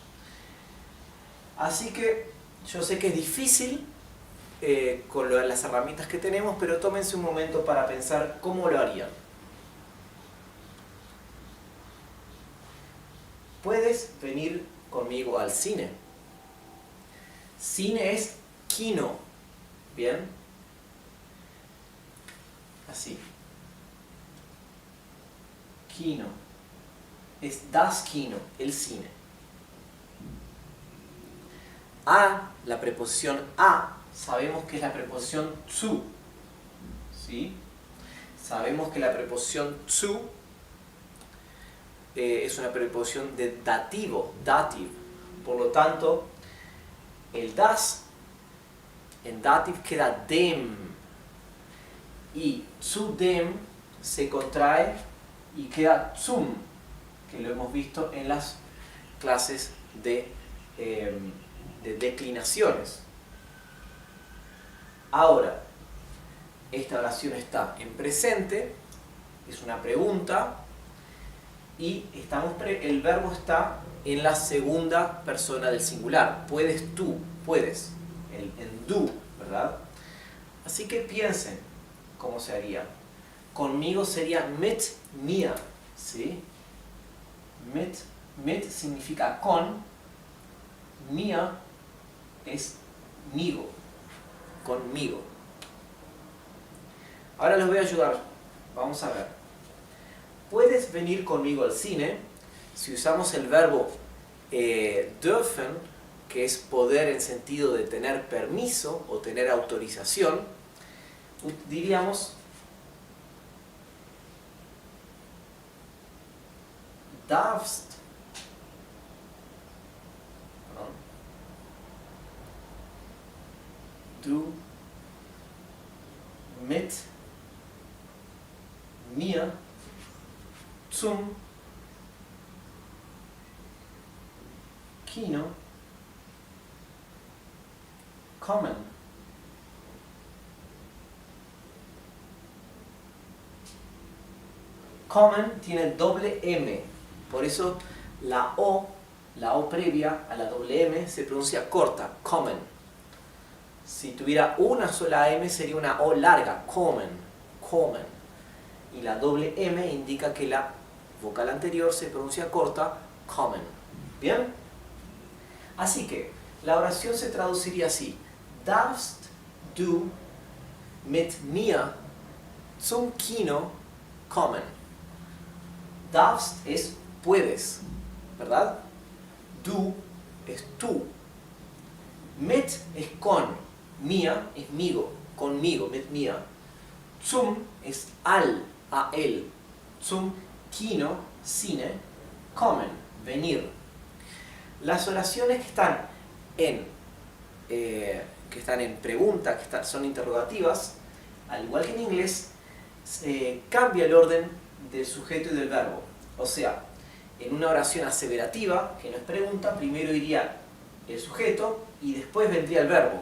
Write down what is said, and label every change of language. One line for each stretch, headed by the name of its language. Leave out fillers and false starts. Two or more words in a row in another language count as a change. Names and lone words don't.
Spanish: Así que yo sé que es difícil con las herramientas que tenemos, pero tómense un momento para pensar cómo lo harían. ¿Puedes venir conmigo al cine? Cine es Kino. ¿Bien? Así. Kino.
German: Es das Kino,
Spanish: el cine. La preposición a, sabemos que es la preposición zu. ¿Sí? Sabemos que la preposición zu es una preposición de dativo, dative. Por lo tanto, el das en dative queda dem. Y
German: zu dem
Spanish: se contrae y queda zum, que lo hemos visto en las clases de declinaciones. Ahora, esta oración está en presente, es una pregunta, y el verbo está en la segunda persona del singular. Puedes tú, puedes, en du, ¿verdad? Así que piensen cómo se haría. Conmigo sería
German: mit mir,
Spanish: ¿sí? Mit significa con, mir es migo, conmigo. Ahora les voy a ayudar, vamos a ver. ¿Puedes venir conmigo al cine? Si usamos el verbo dürfen, que es poder en sentido de tener permiso o tener autorización, diríamos
German: darfst du mit mir zum Kino kommen?
Spanish: Kommen tiene doble M, por eso la O previa a la doble M se pronuncia corta, kommen. Si tuviera una sola M sería una O larga,
German: kommen, kommen.
Spanish: Y la doble M indica que la vocal anterior se pronuncia corta, kommen. ¿Bien? Así que la oración se traduciría así:
German: Darfst du mit mir zum Kino kommen?
Spanish: Darfst es puedes, ¿verdad? Du es tú. Mit es con. Mir es migo, conmigo,
German: mit mir.
Spanish: Zum es al, a él.
German: Zum Kino, cine, kommen,
Spanish: venir. Las oraciones que están en pregunta, son interrogativas, al igual que en inglés, cambia el orden del sujeto y del verbo. O sea, en una oración aseverativa, que no es pregunta, primero iría el sujeto y después vendría el verbo.